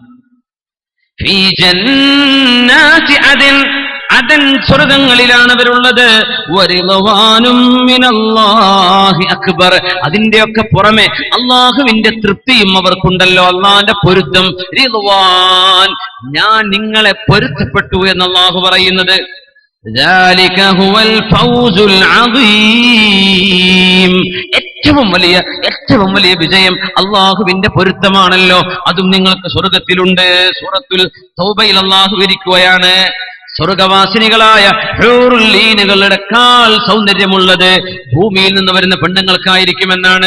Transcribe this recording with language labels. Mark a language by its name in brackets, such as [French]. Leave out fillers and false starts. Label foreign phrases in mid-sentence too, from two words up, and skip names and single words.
[Arabic] في جنات عدن, [Malayalam] അദൻ സ്വർഗങ്ങളിലാണ് അവരുള്ളത്. [Arabic] ورضوان من الله أكبر, [Malayalam] അതിന്റെയൊക്കെ പുറമെ അള്ളാഹുവിന്റെ തൃപ്തിയും അവർക്കുണ്ടല്ലോ, അള്ളാഹിന്റെ പൊരുത്തം. റിളവാൻ, ഞാൻ നിങ്ങളെ പൊരുത്തപ്പെട്ടു എന്ന് അള്ളാഹു പറയുന്നത്. [Arabic] ذلك هو الفوز العظيم, [Malayalam] ഏറ്റവും വലിയ വിജയം അള്ളാഹുവിന്റെ പൊരുത്തമാണല്ലോ. അതും നിങ്ങൾക്ക് സ്വർഗത്തിലുണ്ട്. സൂറത്തുൽ തൗബയിൽ അള്ളാഹു വിവരിക്കുകയാണ്. സ്വർഗവാസിനികളായ ഹൂറുൽ ഈനുകളുടെ കാൽ സൗന്ദര്യമുള്ളത് ഭൂമിയിൽ നിന്ന് വരുന്ന പെണ്ണുങ്ങൾക്കായിരിക്കുമെന്നാണ്.